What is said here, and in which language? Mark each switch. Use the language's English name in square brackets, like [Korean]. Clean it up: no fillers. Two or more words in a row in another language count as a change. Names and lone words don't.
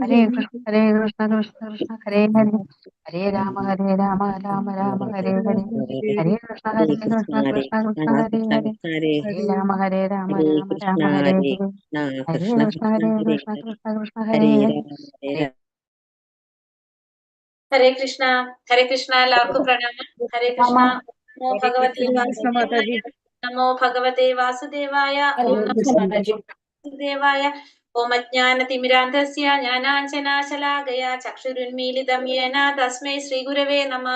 [Sanskrit] ഹരേ കൃഷ്ണ ഹരേ കൃഷ്ണ കൃഷ്ണ കൃഷ്ണ ഹരേ ഹരേ ഹരേ രാമ ഹരേ രാമ രാമ രാമ ഹരേ ഹരേ ഹരേ കൃഷ്ണ ഹരേ ഹരേ കൃഷ്ണ കൃഷ്ണ ഹരേ കൃഷ്ണ കൃഷ്ണ കൃഷ്ണ ഹരേ കൃഷ്ണ ഹരേ കൃഷ്ണ ഹരേ ഹരേ ഹരേ രാമ ഹരേ രാമ ഹരേ രാമ കൃഷ്ണ രാമ ഹരേ ഹരേ ഹരേ കൃഷ്ണ ഹരേ കൃഷ്ണ കൃഷ്ണ കൃഷ്ണ ഹരേ ഹരേ കൃഷ്ണ ഹരേ കൃഷ്ണ കൃഷ്ണ ഹരേ ഹരേ ഹരേ രാമ ഹരേ ഹരേ രാമ ഹരേ കൃഷ്ണ. ഹരേ കൃഷ്ണ. [Malayalam] എല്ലാവർക്കും പ്രണാമം. [Sanskrit] ഹരേ കൃഷ്ണ. നമോ ഹരേ ഭഗവതേ കൃഷ്ണ കൃഷ്ണ വാസുദേവായ. മാതാജി നമോ ഭഗവതേ വാസുദേവായ. ഓം നമോ വാസുദേവായ. ഓം അജ്ഞാനതിമിരാന്ധസ്യ ജ്ഞാനാഞ്ജനാശലാകയ ചക്ഷുരുന്മീലിതം യേന തസ്മൈ ശ്രീഗുരവേ നമഃ.